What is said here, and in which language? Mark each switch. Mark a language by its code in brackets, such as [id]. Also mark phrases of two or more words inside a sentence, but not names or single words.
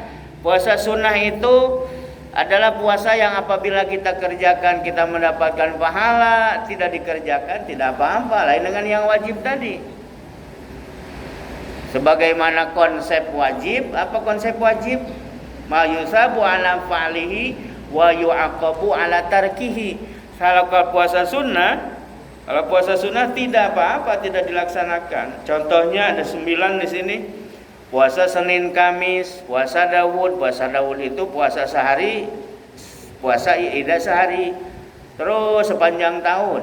[id] Puasa sunnah itu adalah puasa yang apabila kita kerjakan kita mendapatkan pahala, tidak dikerjakan tidak apa-apa. Lain dengan yang wajib tadi. Sebagaimana konsep wajib, apa konsep wajib? [ar] ما يثاب على فعله ويعاقب على تركه. [id] Kalau puasa sunnah tidak apa-apa, tidak dilaksanakan. Contohnya ada 9 di sini. Puasa Senin Kamis, puasa Daud. Puasa Daud itu puasa sehari, puasa Ida sehari. Terus sepanjang tahun.